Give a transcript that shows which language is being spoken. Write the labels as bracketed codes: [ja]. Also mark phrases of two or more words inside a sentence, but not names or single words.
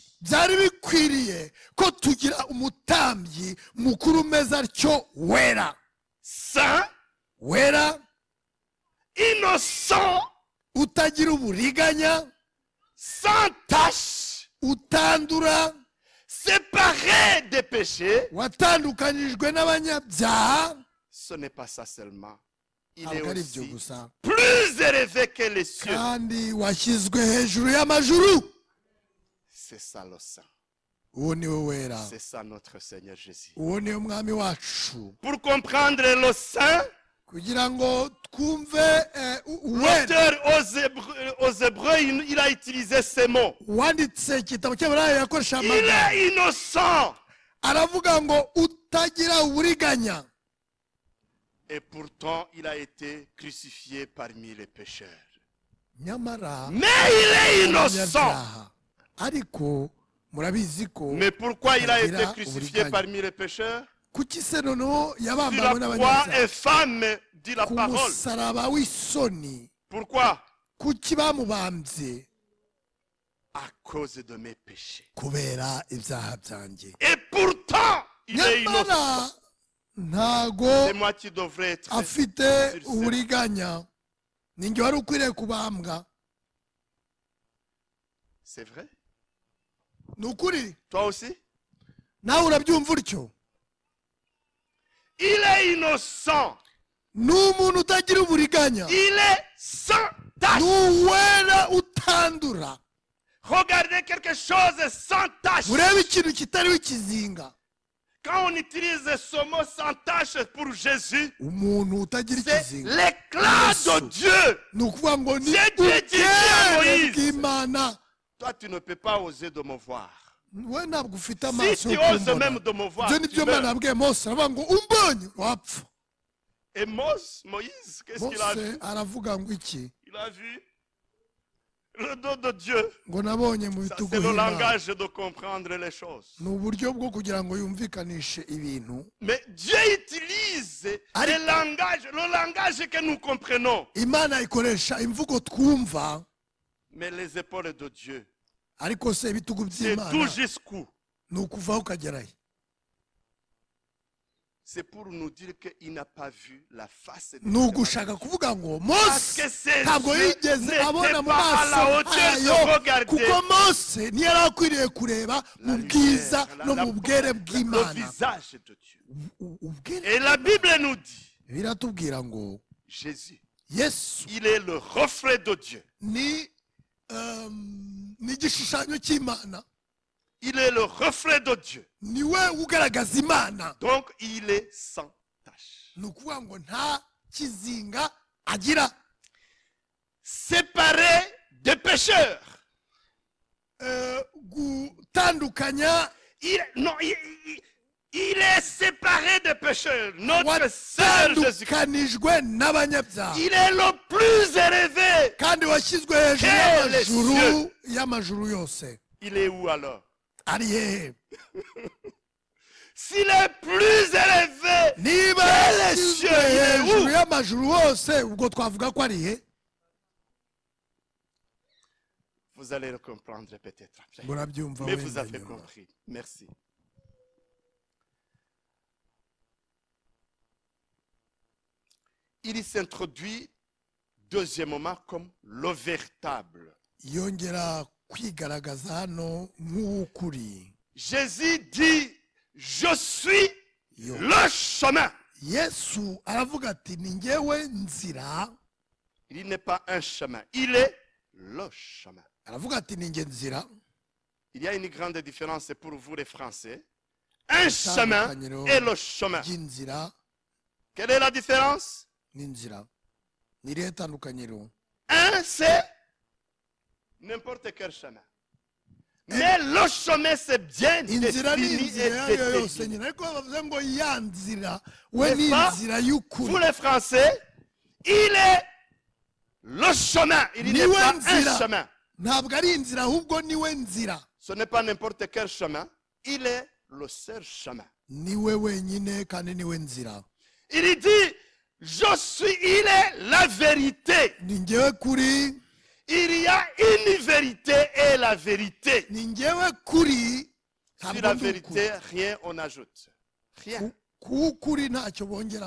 [rw] Byari bikwiriye ko tugira umutambyi mukuru umeze atyo wera, [fr] Saint, [rw] wera [fr] innocent, [rw] utagira uburiganya, [fr] sans tache, [rw] utandura, [fr] séparé des péchés. [rw] watandukanyijwe n'abanyabyaha. [fr] Ce n'est pas ça seulement. Il est [rw] Ntabwo ari ibyo [fr] aussi [rw] gusa, [fr] plus élevé que les cieux. [rw] kandi washyizwe hejuru y'amajuru. [fr] C'est ça le saint. [rw] Uwo ni we wera, [fr] C'est ça notre Seigneur Jésus. [rw] uwo ni we mwami wacu. [fr] Pour comprendre le saint, [rw] Kugira ngo twumve uwera, [fr] l'auteur aux Hébreux, il a utilisé ces mots. [rw] wanditse igitabo cy'Aburayo yakoresha [fr] Il [rw] amagambo, [fr] est innocent. [rw] aravuga ngo utagira uburiganya, [fr] Et pourtant, il a été crucifié parmi les pécheurs. [rw] nyamara [fr] Mais il est innocent. [rw] abanyabyaha. Ariko murabizi ko [fr] Mais pourquoi il a été [rw] Agira [fr] crucifié [rw] uburiganya. [fr] parmi les pécheurs? [rw] kuki se noneho [fr] Sur [rw] yabambanywe [fr] la croix [rw] n'abanyabyaha [fr] infâme, dit la [rw] ku [fr] parole. [rw] musaraba w'isoni? [fr] Pourquoi? [rw] Kuki bamubambye? [fr] À cause de mes péchés. [rw] Kubera ibyaha byanjye. [fr] Et pourtant, il est innocent. [rw] Nyamara ntago [fr] C'est moi qui devrais être. [rw] afite uburiganya, ninjye wari ukwiriye kubambwa. [fr] C'est vrai? [rw] Ni ukuri, [fr] Toi aussi? [rw] nawe urabyumva utyo? [fr] Il est innocent. [rw] Ni umuntu utagira uburiganya, [fr] Il est sans tache. [rw] ni uwera utandura. [fr] Regardez quelque chose sans tache. [rw] Urebe ikintu kitariho ikizinga. [fr] Quand on utilise ce mot sans tache pour Jésus, [rw] Umuntu utagira [fr] c'est [rw] ikizinga [fr] l'éclat de Dieu. [rw] ni ukuvuga ngo ni [fr] C'est Dieu qui dit à [rw] ubwere [fr] Moïse. [rw] bw'Imana. [fr] Toi, tu ne peux pas oser de me voir. [rw] We ntabwo ufite [fr] Si [rw] amaso [fr] tu [rw] yo [fr] oses [rw] kumbona. [fr] même de me voir, [rw] Ibyo [fr] tu [rw] nibyo Imana [fr] meurs. [rw] yabwiye Mose, aravuga ngo umbonye wapfa. [fr] Et Moïse, qu'est-ce qu'il a [rw] Mose [fr] vu? [rw] aravuga ngo iki? [fr] Il a vu le dos de Dieu. [rw] Ngo nabonye mu [fr] Ça, [rw] bitugu [fr] c'est le [rw] h'Imana. [fr] langage de comprendre les choses. [rw] Ni uburyo bwo kugira ngo yumvikanishe ibintu. [fr] Mais Dieu utilise [rw] Ariko- [fr] le langage que nous comprenons. [rw] Imana ikoresha imvugo twumva, [fr] Mais les épaules de Dieu, [rw] ariko se ibitugu [fr] c'est [rw] by'Imana [fr] tout jusqu'où? [rw] ni ukuvaho ukagerayo. [fr] C'est pour nous dire qu'il n'a pas vu la face de [rw] Ni [fr] Dieu. [rw] ugushaka kuvuga ngo [fr] Parce [rw] Mose [fr] que ses [rw] ntabwo [fr] yeux [rw] yigeze [fr] n'étaient [rw] abona mu [fr] pas à la [rw] maso [fr] hauteur de [rw] hayo, [fr] regarder [rw] kuko Mose ntiyari akwiriye kureba [fr] la [rw] mu bwiza [fr] lumière, [rw] no [fr] la- [rw] mu bwere [fr] le [rw] bw'Imana. [fr] visage de Dieu. [rw] Ubwere [fr] Et la Bible nous dit, [rw] biratubwira ngo [fr] Jésus, [rw] Yesu [fr] il est le reflet de Dieu. [rw] ni igishushanyo cy'Imana, [fr] Il est le reflet de Dieu. [rw] niwe ugaragaza Imana. [fr] Donc, il est sans tache. [rw] Ni ukuvuga ngo nta kizinga agira, [fr] Séparé des pécheurs. [rw] gutandukanya [fr] Il est séparé des pécheurs. Notre Seigneur Jésus-Christ. [rw] watandukanijwe n'abanyabyaha, [fr] Il est le plus élevé. [rw] kandi washyizwe hejuru [fr] Quel [rw] y'amajuru yose. [fr] Il est où alors? [rw] Ari hehe? [fr] S'il est plus élevé, [rw] Niba [fr] Quel [rw] yashyizwe [fr] cieux, il est [rw] hejuru [fr] où? [rw] y'amajuru yose, ubwo twavuga ko ari he? [fr] vous allez le comprendre peut-être après. [rw] Murabyumva [fr] Mais [rw] wenda [fr] vous avez [rw] nyuma. [fr] compris. Merci. Il s'introduit deuxièmement comme le véritable. [rw] Yongera kwigaragaza hano nk'ukuri. [fr] Jésus dit, je suis Yo. le chemin. [rw] Yesu aravuga ati ni njyewe nzira, [fr] Il n'est pas un chemin, il est le chemin. [rw] aravuga ati ni njye nzira. [fr] Il y a une grande différence pour vous les Français. Un chemin et le chemin. [rw] ry'inzira [fr] Quelle est la différence? [rw] n'inzira ni irihe tandukaniro? [fr] Un, c'est n'importe quel chemin. Mais le chemin, c'est bien [rw] inzira ni [fr] défini [rw] inzira [fr] et [rw] iyo ariyo yose [fr] déterminé. [rw] nyine, ariko bavuze ngo ya nzira we ni [fr] N'est-ce pas? [rw] inzira [fr] Vous [rw] y'ukuri. [fr] les Français, il est le chemin. Il n'est [rw] Niwe [fr] pas [rw] nzira. [fr] un chemin. [rw] Ntabwo ari inzira ahubwo niwe nzira. [fr] Ce n'est pas n'importe quel chemin. Il est le seul chemin. [rw] Niwe wenyine kandi niwe nzira. [fr] Il dit, il est la vérité. [rw] Ni njyewe kuri, [fr] Il y a une vérité et la vérité. [rw] ni njyewe kuri, [fr] Sur [rw] ntabwo [fr] la [rw] ndi [fr] vérité, [rw] ukuri. [fr] rien on ajoute. Rien. [rw] K'ukuri ntacyo bongeraho.